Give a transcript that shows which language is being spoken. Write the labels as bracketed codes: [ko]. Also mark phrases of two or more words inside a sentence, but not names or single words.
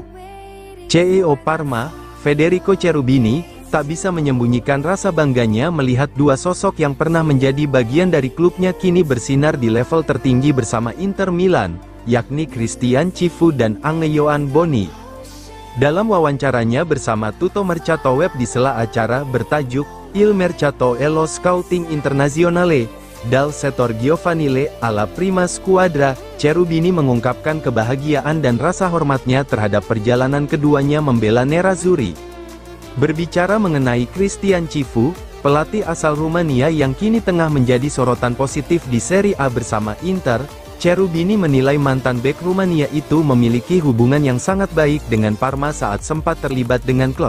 [id] CEO Parma, Federico Cherubini, tak bisa menyembunyikan rasa bangganya melihat dua sosok yang pernah menjadi bagian dari klubnya kini bersinar di level tertinggi bersama Inter Milan, yakni Christian Cifu dan Ange-Yohan Boni. Dalam wawancaranya bersama Tutto Mercato Web di sela acara bertajuk Il Mercato e lo Scouting Internazionale dal Settore Giovanile alla Prima Squadra, Cherubini mengungkapkan kebahagiaan dan rasa hormatnya terhadap perjalanan keduanya membela Nerazzurri. Berbicara mengenai Christian Cifu, pelatih asal Rumania yang kini tengah menjadi sorotan positif di Serie A bersama Inter, Cherubini menilai mantan bek Rumania itu memiliki hubungan yang sangat baik dengan Parma saat sempat terlibat dengan klub.